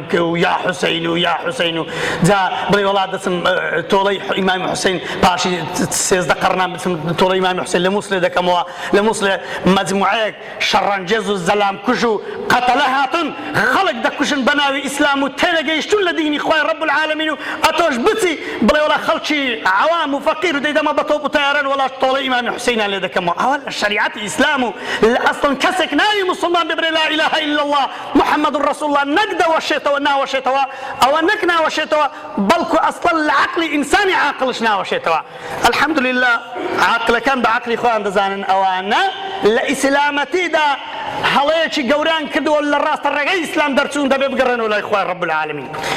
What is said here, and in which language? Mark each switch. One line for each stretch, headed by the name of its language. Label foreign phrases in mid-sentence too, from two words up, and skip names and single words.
Central Kurdish: بکە و یا حوسین و یا حوسین و جا بڵێ وڵات دەچم تۆڵەی ئیمامی حوسین پاشی 13 قەرنان بچم تۆڵەی ئیمامی حوسین لە مووسڵێ دەکەمەوە، لە مووسڵێ مەجموعەیەک شەڕەنجێز و زەلام کوژ و قەتەلە هاتن خەڵک دەکوژن بە ناوی ئیسلام و تێنەگەیشتون لە دینی خوای
Arabic: رب العالمین
Central Kurdish: و ئەتۆش بچی بڵێ وڵا خەڵکی عەوام و فەقیر و دەیدەمە بە تۆپ و تەیاران وڵات تۆڵەی ئیمامی حوسینیان لێ دەکەمەوە. ئەوە لە شەریعەتی ئیسلام و لە ئەسڵن کەسێک ناوی مسلمان ببرێ
Arabic: لا إله إلا الله محمد رسول الله
Central Kurdish: نەک دەوەشێتەوە ناوەشێتەوە، ئەوە نەک ناوەشێتەوە بەڵکو ئەسڵن لە عەقلی ئینسانی عاقڵش ناوەشێتەوە. الحەمدولله عاقلەکان بە عەقلی خۆیان دەزانن ئەوانە لە ئیسلامەتیدا هەڵەیەکی گەورەیان کردووە لە ڕاستە ڕێگەی ئیسلام دەرچوون دەبێ بگەڕێنەوە لای خوای
Arabic: رب العالمین.